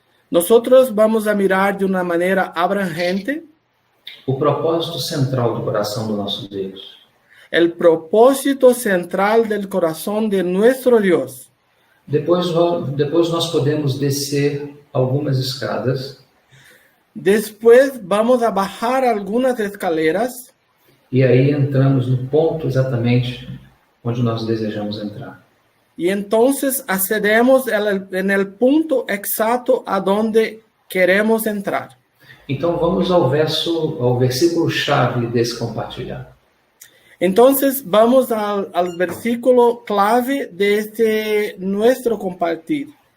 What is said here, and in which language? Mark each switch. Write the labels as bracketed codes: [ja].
[es] Nosotros vamos a mirar de una manera abrangente [pt] o propósito central do coração do nosso Deus. [es] el propósito central del corazón de nuestro Dios. [pt] Depois nós podemos descer algumas escadas [es] Después vamos a bajar algunas escaleras [pt] e aí entramos no ponto exatamente onde nós desejamos entrar. [es] y entonces accedemos en el punto exacto a donde queremos entrar. [pt] Então vamos ao versículo-chave desse compartilhar. [es] Entonces vamos al versículo clave de este nuestro compartir.